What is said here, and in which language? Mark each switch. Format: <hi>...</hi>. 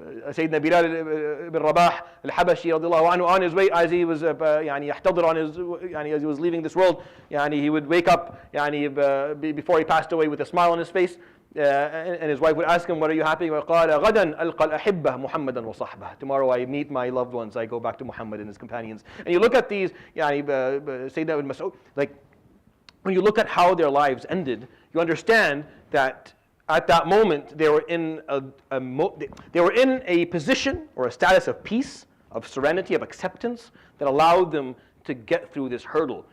<en>Sayyidina Bilal ibn Rabah al-Habashi radiallahu anhu, on his way as he was</en> <ar>يحتضر</ar> <en>on his as he was leaving this world, he would wake up before he passed away with a smile on his face, and his wife would ask him, what are you happy?</en> <ar>وقال غدا ألقى الأحبة محمدا وصحبه.</ar> <en>Tomorrow I meet my loved ones, I go back to Muhammad and his companions. And you look at these, Sayyidina ibn Mas'ud, like when you look at how their lives ended, you understand that at that moment, they were in a position or a status of peace, of serenity, of acceptance that allowed them to get through this hurdle.</en>